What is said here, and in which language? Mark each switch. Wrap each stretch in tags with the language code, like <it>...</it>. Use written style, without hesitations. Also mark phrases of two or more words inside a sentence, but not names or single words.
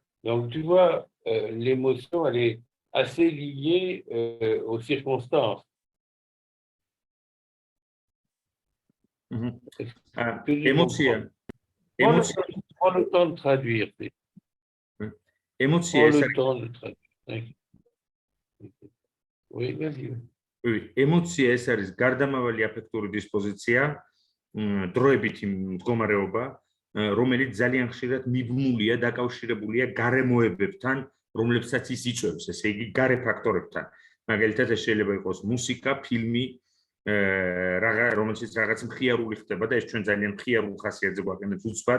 <fr>Donc, tu vois, l'émotion, elle est assez liée aux circonstances. Mhm. Est-ce Ah, que tu comprends?</fr> <ka>emoția, emoția,</ka> <fr>Prends le temps de traduire.</fr> <ka>emoția</ka> <fr>Prends</fr> <ka>ეს</ka> <fr>le</fr> <ka>არის</ka> <fr>temps de traduire. Oui, vas-y.</fr> <ka>ემოცია ეს არის გარდამავალი აფექტური დისპოზიცია, დროებითი მდგომარეობა, რომელიც ძალიან ხშირად მიბმულია, დაკავშირებულია გარემოებებთან, რომლებსაც ის იწვევს, ესე იგი გარე ფაქტორებთან. მაგალითად, ეს შეიძლება იყოს მუსიკა, ფილმი, რომელშიც რაღაც მხიარული ხდება და ეს ჩვენ ძალიან მხიარულ ხასიათზე გვაყენებთ უცბად.</ka>